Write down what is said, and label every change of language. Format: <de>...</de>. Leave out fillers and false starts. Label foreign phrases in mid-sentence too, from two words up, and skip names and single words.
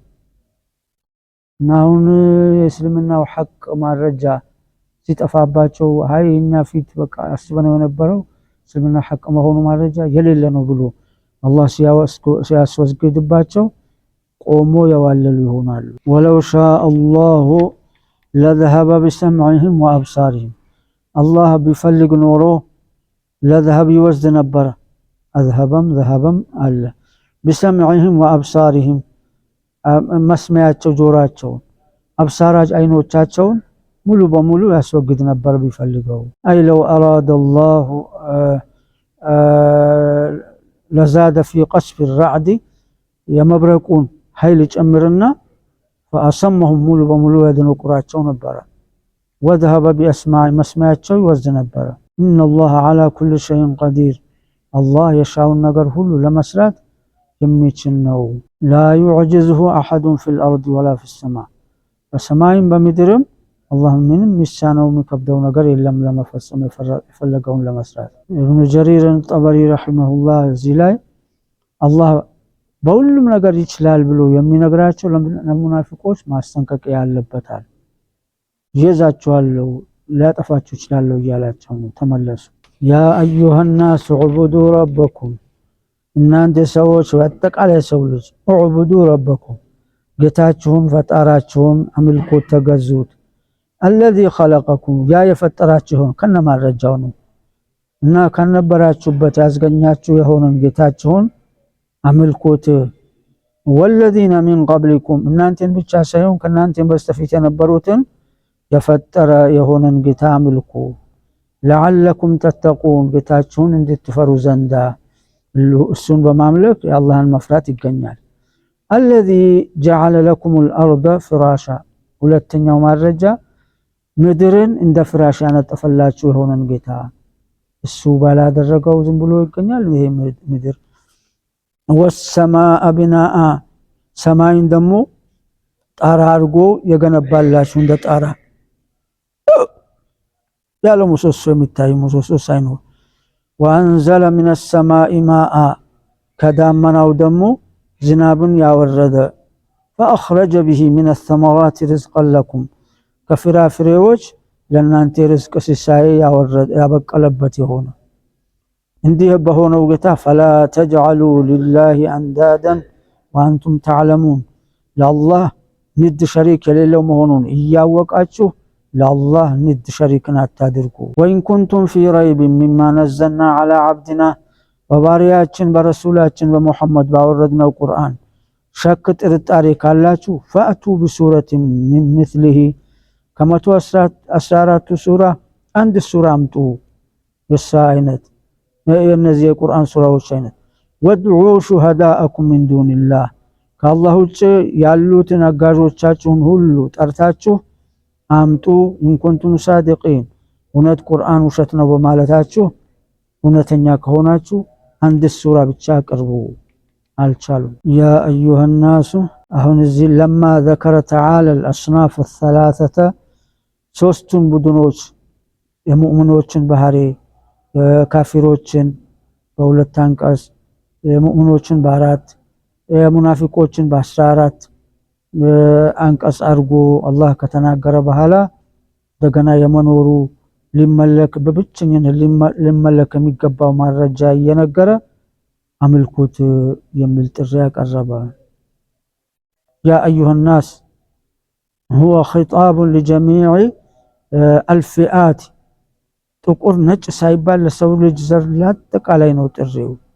<am>እና አሁን የእስልምናው ሐቅ ማረጃ ሲጠፋባቸው አይ እኛ ፊት በቃ አስበነው የነበረው እስልምና ሐቅ መሆኑ ማረጃ የሌለ ነው ብሎ አላህ ሲያስወግድባቸው ቆሞ የዋለሉ ይሆናሉ።</am> <ar>ولو شاء الله لذهب بسمعهم وأبصارهم</ar> <am>አላህ ቢፈልግ ኖሮ ለዘሀብ ይወስድ ነበረ። ዘሀበም አለ</am> <ar>بسمعهم وأبصارهم</ar> <am>መስሚያቸው ጆራቸውን አብሳራጅ አይኖቻቸውን ሙሉ በሙሉ ያስወግድ ነበር ቢፈልገው አይ</am> <ar>لو أراد الله لزاد في قصف الرعد</ar> <am>የመብረቁን ኃይል ጨምርና فأسمهم ሙሉ በሙሉ ያደነቁራቸው ነበር</am> <ar>وذهب بأسماع</ar> <am>መስማያቸው ይወዝ ነበር</am> <ar>إن الله على كل شيء قدير الله يشاء</ar> <am>ነገር ሁሉ ለመስራት የሚችል ነው</am> <ar>لا يعجزه أحد في الأرض ولا في</ar> <am>السماء በሰማይም በምድርም አላህ ምንም ሚሳነው የሚከብደው ነገር የለም ለመፈጸም የፈለገውን ለመስራት ኢብኑ ጀሪር ጠበሪ ረሂመሁላህ እዚህ ላይ አላህ በሁሉም ነገር ይችላል ብሎ የሚነግራቸው ለሙናፊቆች ማስጠንቀቂያ ያለበታል ይዛቸዋለሁ ሊያጠፋችሁ ይችላል እያላቸው ነው ተመለሱ</am> <ar>يا أيها الناس اعبدوا ربكم</ar> <am>እናንተ ሰዎች በአጠቃላይ ሰው ልጅ</am> <ar>اعبدوا ربكم</ar> <am>ጌታችሁን ፈጣራችሁን አምልኩት ተገዙት</am> <ar>الذي خلقكم</ar> <am>ያ የፈጠራችሁን ከነማረጃው ነው እና ከነበራችሁበት ያስገኛችሁ የሆነን ጌታችሁን አምልኩት</am> <ar>والذين من قبلكم</ar> <am>እናንተን ብቻ ሳይሆን ከናንተን በስተፊት የነበሩትን የፈጠረ የሆነን ጌታ አምልኩ</am> <ar>لعلكم تتقون</ar> <am>ጌታችሁን እንድትፈሩ ዘንዳ እሱን በማምለክ የአላህን መፍራት ይገኛል</am> <ar>الذي جعل لكم الأرض فراشا</ar> <am>ሁለተኛው ማረጃ ምድርን እንደ ፍራሽ ያነጠፈላችሁ የሆነን ጌታ እሱ ባላደረገው ዝም ብሎ ይገኛል ይሄ ምድር</am> <ar>والسماء بناء</ar> <am>ሰማይን ደግሞ ጣራ አድርጎ የገነባላችሁ እንደ ጣራ ያለ ምሰሶ የሚታይ ምሰሶ ሳይኖር</am> <ar>وأنزل من السماء ماء</ar> <am>ከዳመናው ደግሞ ዝናብን ያወረደ</am> <ar>فأخرج به من الثمرات رزقا لكم</ar> <am>ከፍራፍሬዎች ለናንተ ርዝቅ ሲሳይ ያበቀለበት የሆነ እንዲህ በሆነው ጌታ</am> <ar>فلا تجعلوا لله اندادا وانتم تعلمون</ar> <am>ለአላህ ንድ ሸሪክ የሌለው መሆኑን እያወቃችሁ ለአላህ ንድ ሸሪክን አታድርጉ</am> <ar>وإن كنتم في ريب مما نزلنا على عبدنا</ar> <am>በባሪያችን በረሱላችን በመሐመድ ባወረድነው ቁርአን ሸክ ጥርጣሬ ካላችሁ</am> <ar>فأتوا بسورة من مثله</ar> <am>ከመቶ 14 ሱራ አንድ ሱራ አምጡ የሳ አይነት የነዚህ የቁርአን ሱራዎች አይነት</am> <ar>وادعوا شهداءكم من دون الله</ar> <am>ከአላህ ውጭ ያሉትን አጋዦቻችሁን ሁሉ ጠርታችሁ አምጡ</am> <ar>إن كنتم صادقين</ar> <am>እውነት ቁርአን ውሸት ነው በማለታችሁ እውነተኛ ከሆናችሁ አንድ ሱራ ብቻ አቅርቡ አልቻሉም</am> <ar>يا أيها الناس</ar> <am>አሁን እዚህ</am> <ar>لما ذكر تعالى الأصناف الثلاثة</ar> <am>ሶስቱን ቡድኖች የሙእሚኖችን ባህሪ ካፊሮችን በሁለት አንቀጽ የሙእሚኖችን በአራት የሙናፊቆችን በ14 አንቀጽ አድርጎ አላህ ከተናገረ በኋላ እንደገና የመኖሩ ሊመለክ በብቸኝነት ሊመለክ የሚገባው ማረጃ እየነገረ አምልኩት የሚል ጥሪ ያቀረበ</am> <ar>يا أيها الناس هو خطاب لجميع الفئات</ar> <am>ጥቁር ነጭ ሳይባል ለሰው ልጅ ዘር ለአጠቃላይ ነው ጥሪው</am>